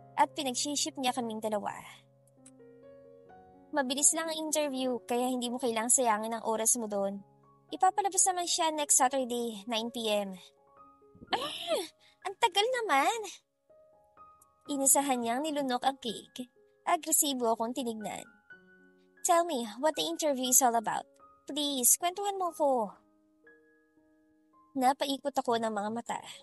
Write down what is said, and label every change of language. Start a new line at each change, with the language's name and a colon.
Filipino: At pinag-ship niya kaming dalawa. Mabilis lang ang interview kaya hindi mo kailangang sayangin ang oras mo doon. Ipapalabas naman siya
English: next Saturday, 9 p.m.
Filipino: Ang tagal naman! Inisahan niyang nilunok ang cake. Agresibo akong tinignan.
English: Tell me what the interview is all about.
Filipino: Please, kwentuhan mo ko. Napaikot ako ng mga mata.